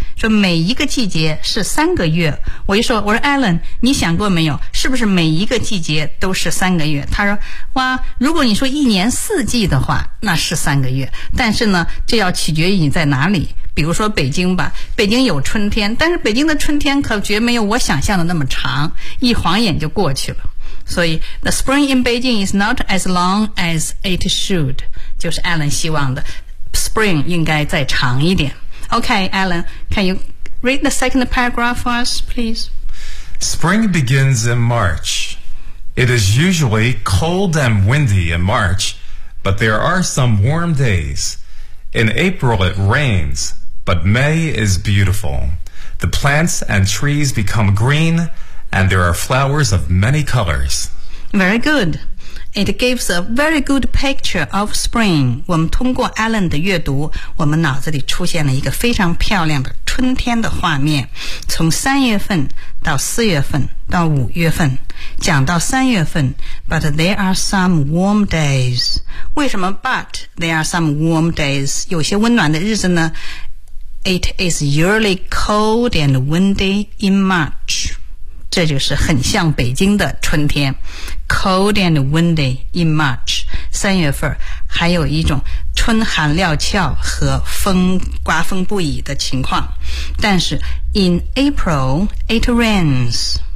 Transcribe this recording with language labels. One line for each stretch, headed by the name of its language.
Chinese: 说每一个季节是三个月。我说 Alan, 你想过没有，是不是每一个季节都是三个月？他说，哇，如果你说一年四季的话，那是三个月。但是呢，这要取决于你在哪里。比如说北京吧，北京有春天，但是北京的春天可绝没有我想象的那么长，一晃眼就过去了。
English: 所以 The spring in Beijing is not as long as it should,
Chinese: 就是 Alan 希望的 spring 应该再长一点。
English: OK, Alan, can you Read the second paragraph for us, please. Spring begins in March. It is usually cold and windy in March, but there are some warm days. In April it rains, but May is beautiful. The plants and trees become green, and there are flowers of many colors. Very good. It gives a very good picture of spring.
Chinese: 我们通过 Alan 的阅读，我们脑子里出现了一个非常漂亮的春天的画面。从三月份到四月份到五月份，讲到三月份 ，
English: But there are some warm days.
Chinese: 为什么
English: But there are some warm days?
Chinese: 有些温暖的日子呢？
English: It is usually cold and windy in March.
Chinese: 这就是很像北京的春天。
English: Cold and windy in March.
Chinese: 三月份还有一种春寒料峭和风刮风不已的情况。
English: 但是 in April, it rains.